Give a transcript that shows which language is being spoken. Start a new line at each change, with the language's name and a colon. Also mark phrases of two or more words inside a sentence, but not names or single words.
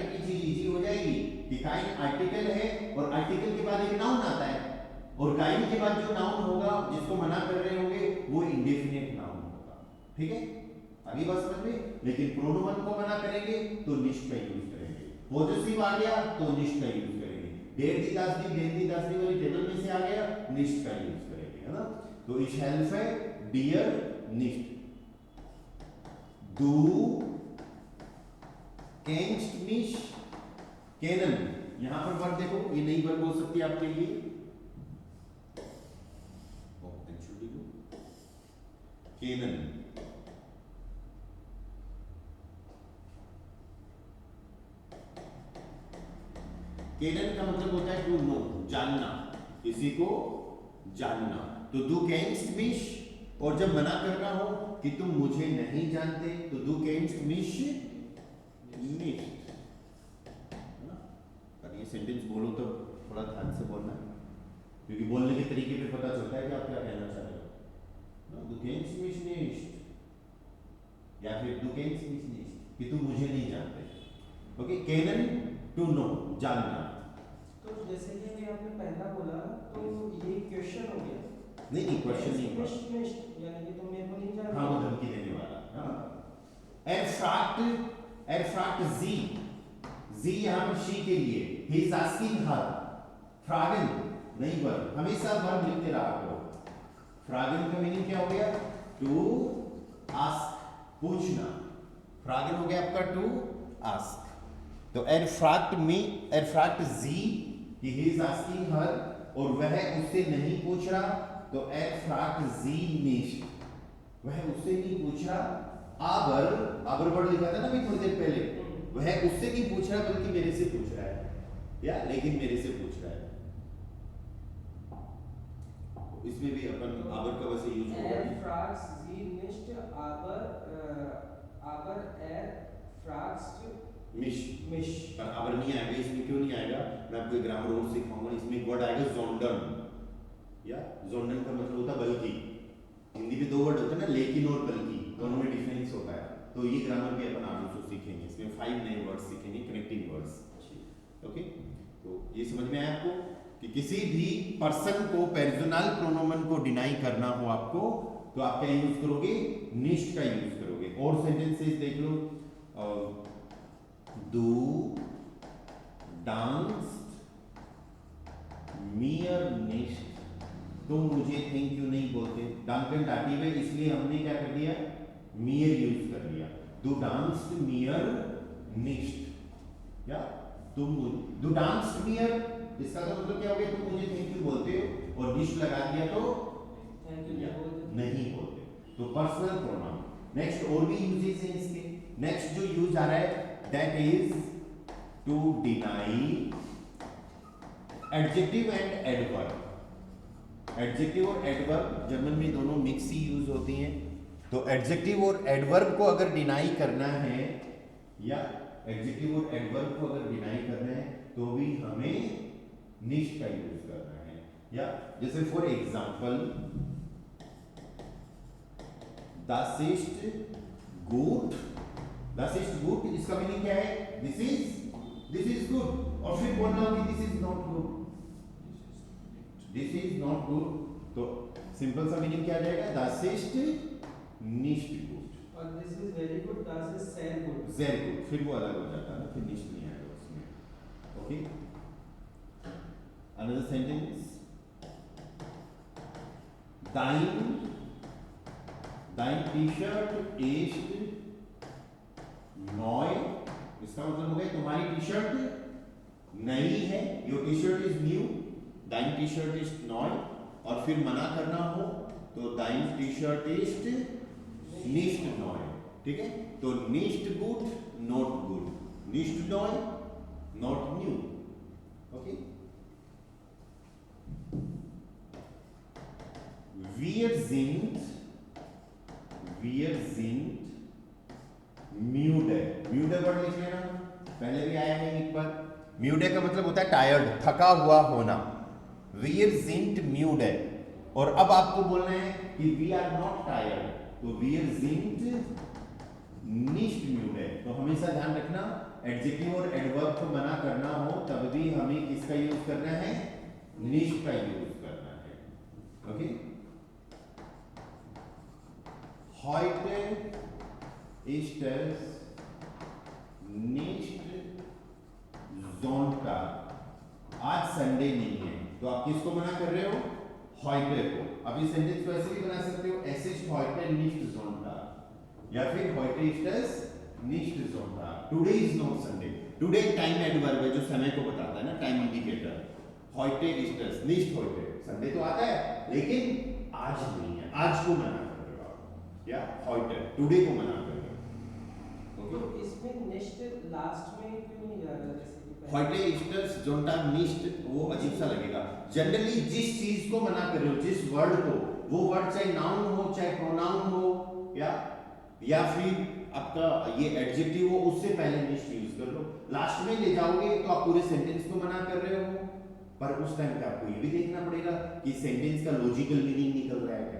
Hindi: ये चीज इजी हो जाएगी कि काइंड आर्टिकल है और आर्टिकल के बाद एक नाउन आता है, और काइंड के बाद जो नाउन होगा जिसको मना कर रहे होंगे वो
English: indefinite noun
Hindi: होगा, ठीक है? आगे बात समझ में? लेकिन प्रोनोमन को मना करेंगे तो निष्ठ का यूज करेंगे। पॉजिटिव आ गया तो निष्ठ का यूज करेंगे। देर दी दासनी, देर दी दासनी वाली टेबल में से आ गया, निष्ठ का यूज करेंगे, है ना? तो इश हेल्प है डियर निष्ठ।
German: Du kennst mich kennen,
Hindi: यहां पर वर्ब देखो, ये नई वर्ब हो सकती है आपके लिए।
German: kennen, kennen
Hindi: का मतलब होता है
English: to know,
Hindi: जानना, किसी को जानना।
German: तो du kennst mich,
Hindi: और जब मना करना हो कि तुम मुझे नहीं जानते तो
German: du kennst mich nicht,
Hindi: है ना? पर ये सेंटेंस बोलो तो थोड़ा ध्यान से बोलना है, क्योंकि बोलने के तरीके पे पता चलता है कि आप क्या कहना चाह रहे हो।
German: du kennst mich nicht,
Hindi: या फिर
German: du kennst mich nicht,
Hindi: कि तुम मुझे नहीं जानते। ओके, kennen
English: to know,
Hindi: जानना। तो जैसे कि अभी आपने पहला बोला तो ये क्वेश्चन हो गया। नहीं, क्वेश्चन नहीं हुआ, यानी कि तुम मेरे को नहीं जानते। हाँ, वो धमकी देने वाला।
German: er fragt sie
Hindi: यहाँ पर she के लिए,
English: he is asking her।
Hindi: fragen नहीं वर्ब, हमेशा वर्ब लिखते रहा करो। fragen का मीनिंग क्या हो गया?
English: to ask,
Hindi: पूछना। fragen हो गया आपका
English: to ask।
Hindi: तो
German: er fragt sie,
English: he is asking her,
Hindi: और वह उससे नहीं पूछ रहा, तो
German: er fragt sie nicht,
Hindi: वह उससे नहीं पूछ रहा। aber वर्ड लिखा था ना मैं थोड़ी देर पहले, वह उससे नहीं पूछ रहा बल्कि मेरे से पूछ रहा है, या लेकिन मेरे से पूछ रहा है। इसमें भी अपन aber का वैसे यूज होगा
German: er
Hindi: नहीं।
German: fragt sie nicht aber er fragt मिश mich
Hindi: पर aber नहीं आएगा, इसमें क्यों नहीं आएगा? मैं आपको
English: grammar rule
Hindi: सिखाऊंगा। इसमें एक वर्ड आएगा sondern, या sondern का मतलब होता है बल्कि। हिंदी में दो वर्ड होते हैं ना, लेकिन और बल्कि, दोनों में डिफरेंस होता है। तो ये ग्रामर भी अपन आगे से सीखेंगे। इसमें 5 नए वर्ड्स सीखेंगे,
English: connecting words.
Hindi: ओके, तो ये समझ में आया आपको कि किसी भी पर्सन को पर्सनल प्रोनोमन को डिनाई करना हो आपको, तो आप क्या यूज करोगे? निश्ट का यूज करोगे। और सेंटेंसेस देख लो,
German: du dankst mir nicht,
Hindi: तुम मुझे
English: thank you
Hindi: नहीं बोलते।
German: danken Dativ
Hindi: है, इसलिए हमने क्या कर दिया? मियर यूज कर लिया।
German: du dankst mir nicht, या du dankst mir,
Hindi: इसका तो मतलब क्या हो गया? तुम मुझे
English: thank you
Hindi: बोलते हो, और निश्ट लगा दिया तो
English: thank you
Hindi: नहीं बोलते। तो
English: personal pronoun.
Hindi: नेक्स्ट और भी यूजेस हैं इसके। नेक्स्ट जो यूज आ रहा है
English: that is to deny adjective and adverb.
Hindi: एडजेक्टिव और एडवर्ब जर्मन में दोनों मिक्स ही यूज होती हैं। तो एडजेक्टिव और एडवर्ब को अगर डिनाई करना है, या एडजेक्टिव और एडवर्ब को अगर डिनाई करना है, तो भी हमें निश्ट का यूज करना है। या जैसे
English: for example,
German: das ist gut, das ist gut,
Hindi: इसका मीनिंग क्या है?
English: this is good,
Hindi: और फिर बोलना होगी
English: this is not good, this is not good।
Hindi: तो सिंपल सा मीनिंग क्या आ जाएगा?
German: das ist nicht gut,
English: और this is very good,
German: das ist sehr good। sehr gut,
Hindi: फिर वो अलग हो जाता है ना, फिर nicht नहीं आएगा उसमें। ओके,
English: another sentence,
German: dein T-shirt ist neu,
Hindi: इसका मतलब हो गया तुम्हारी टी शर्ट नई है।
English: your T-shirt is new,
German: dein T-shirt ist neu।
Hindi: और फिर मना करना हो तो
German: dein T-shirt ist nicht neu,
Hindi: ठीक है?
German: तो nicht gut,
English: not good,
German: nicht neu,
English: not new। ओके,
German: wir sind müde,
Hindi: müde वर्ड लिख लेना, पहले भी आया है एक बार। म्यूडे का मतलब होता है टायर्ड, थका हुआ होना।
German: wir sind müde,
Hindi: और अब आपको बोलना है कि
English: we are not tired,
German: तो wir sind nicht müde।
Hindi: तो हमेशा ध्यान रखना, एडजेक्टिव और एडवर्ब को मना करना हो तब भी हमें किसका यूज करना है? nicht का यूज करना है। ओके,
German: heute ist es nicht Sonntag,
Hindi: आज संडे नहीं है। तो आप किसको मना कर रहे हो? heute को। अब इस सेंटेंस को ऐसे भी बना सकते हो,
German: es ist heute nicht Sonntag,
Hindi: या फिर
German: heute ist es nicht Sonntag,
English: today is not Sunday।
Hindi: today
English: time adverb
Hindi: है जो समय को बताता है ना,
English: time indicator.
German: heute ist es nicht heute,
Hindi: संडे तो आता है लेकिन आज नहीं है, आज को मना कर रहे हो आप, या heute टुडे को मना कर रहे हो। तो इसमें नेक्स्ट लास्ट में क्यों नहीं जा रहा? जैसे कि
German: heute ist es Sonntag nicht,
Hindi: वो अजीब सा लगेगा। जनरली जिस चीज को मना कर रहे हो, जिस वर्ड को, वो वर्ड चाहे नाउन हो चाहे प्रोनाउन हो, या फिर आपका ये एडजेक्टिव हो, उससे पहले निश्ट यूज कर लो। लास्ट में ले जाओगे तो आप पूरे सेंटेंस को मना कर रहे हो, पर उस टाइम पे आपको ये भी देखना पड़ेगा कि सेंटेंस का
English: logical meaning
Hindi: निकल रहा है क्या।